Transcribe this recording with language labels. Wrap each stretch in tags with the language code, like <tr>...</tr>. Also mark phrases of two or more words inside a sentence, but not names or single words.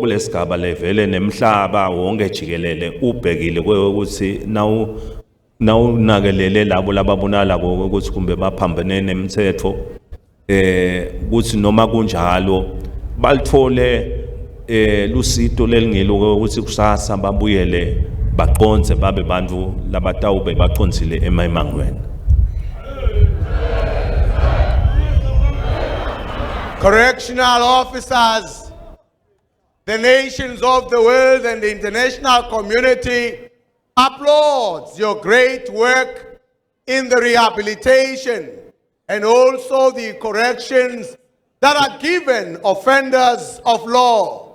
<ss>kulesigaba levele nemhlaba wonke jikelele ubhekile ukuthi nawu nakelele labo lababonala ukuthi kumbe baphambene nemithetho ukuthi noma kunjalo balithole lusito lelingelo ukuthi kusasa babuyele baqonze babe bantu labatawube baqonzile emayimangweni.</ss> <en>Correctional officers, the nations of the world and the international community applauds your great work in the rehabilitation and also the corrections that are given offenders of law.</en>